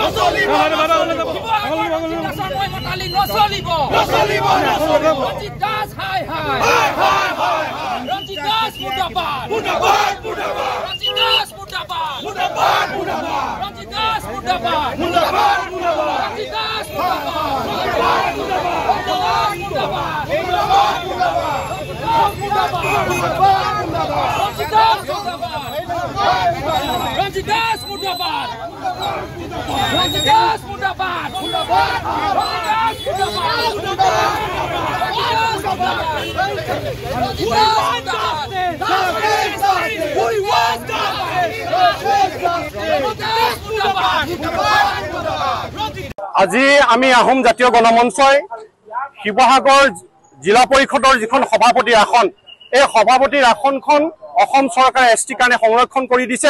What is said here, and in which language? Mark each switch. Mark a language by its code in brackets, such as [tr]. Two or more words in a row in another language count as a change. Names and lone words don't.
[as] ৰঞ্জিত দাস, হাই, হাই। ৰঞ্জিত দাস মুৰ্দাবাদ। ৰঞ্জিত দাস মুৰ্দাবাদ। ৰঞ্জিত দাস মুৰ্দাবাদ। ৰঞ্জিত দাস Ranjit Das murdabad. Ranjit Das murdabad. Ranjit Das [en] We want [as] আজি আমি আহোম জাতীয় গণমঞ্চই শিৱসাগৰ জিলা পৰিষদৰ যিখন সভাপতিৰ আসন এই সভাপতিৰ আসনখন অসম চৰকাৰে এছটি কাৰণে সংৰক্ষণ কৰি দিছে।